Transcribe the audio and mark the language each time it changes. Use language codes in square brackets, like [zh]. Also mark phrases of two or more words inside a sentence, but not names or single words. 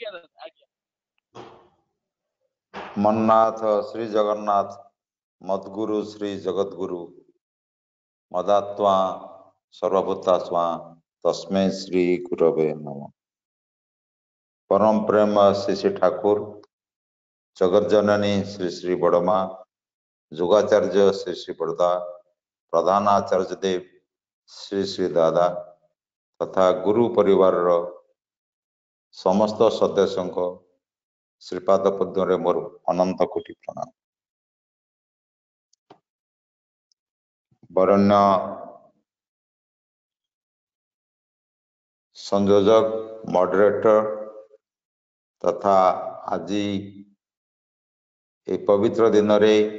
[sa] ମନ୍ନାଥ ଶ୍ରୀ ଜଗନ୍ନାଥ ମଦ୍ଗୁରୁ ଶ୍ରୀ ଜଗଦ୍ଗୁରୁ ମଦାତ୍ମା ସର୍ବଭୂତା ସ୍ୱା ତସ୍ମୈ ଶ୍ରୀ ଗୁରବେ ନମଃ। [or] ପରମ ପ୍ରେମ ଶ୍ରୀ ଶ୍ରୀ ଠାକୁର, ଜଗତ ଜନନୀ ଶ୍ରୀ ଶ୍ରୀ ବଡ଼ମା, ଯୁଗାଚାର୍ଯ୍ୟ ଶ୍ରୀ ଶ୍ରୀ ବଡ଼ଦା, ପ୍ରଧାନାଚାର୍ଯ୍ୟ ଦେବ ଶ୍ରୀ ଶ୍ରୀ ଦାଦା ତଥା ଗୁରୁ ପରିବାର ସମସ୍ତ ସଦସ୍ୟୋଁ କୋ ଶ୍ରୀପାଦ ପଦ୍ମ ମୋର ଅନନ୍ତ କୋଟି ପ୍ରଣାମ। ବରେଣ୍ୟ ସଂଯୋଜକ ମଡରେଟର ତଥା ଆଜି ଏ ପବିତ୍ର ଦିନ ରେ